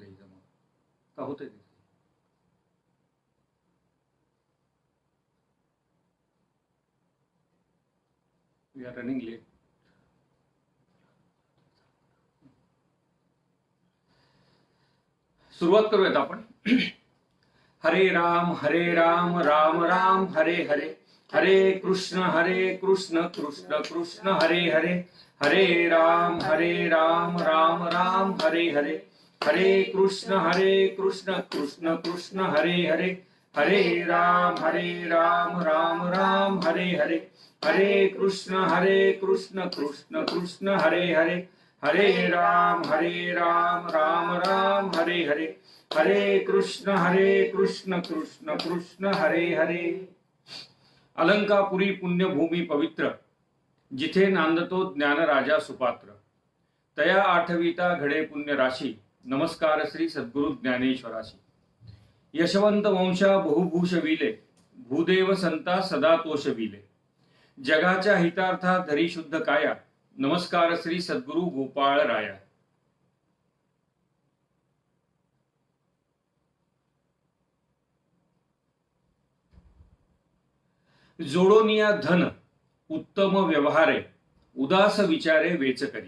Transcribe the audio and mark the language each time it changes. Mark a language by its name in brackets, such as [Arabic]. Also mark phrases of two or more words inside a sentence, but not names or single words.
[Marathi] जमत का होतंय ते? [English] we are running late. [Marathi] सुरुवात करूयात आपण. [Sanskrit] हरे राम राम राम हरे हरे, हरे कृष्ण कृष्ण कृष्ण हरे हरे, हरे राम राम राम हरे हरे, हरे कृष्ण कृष्ण कृष्ण हरे हरे, हरे राम राम राम हरे हरे, हरे कृष्ण कृष्ण कृष्ण हरे हरे, हरे राम राम राम हरे हरे, हरे कृष्ण कृष्ण कृष्ण हरे हरे. [Marathi] अलंकापुरी पुण्यभूमी पवित्र, जिथे नांदतो ज्ञानराजा सुपात्र. तया आठविता घडे पुण्य राशी, नमस्कार श्री सद्गुरु ज्ञानेश्वराशी. यशवंत वंशा बहुभूष विले, भूदेव संता सदा तोष विले. जगाच्या हितार्था धरी शुद्ध काया, नमस्कार श्री सद्गुरु गोपाळ राया. जोडोनिया धन उत्तम व्यवहारे, उदास विचारे वेच करी.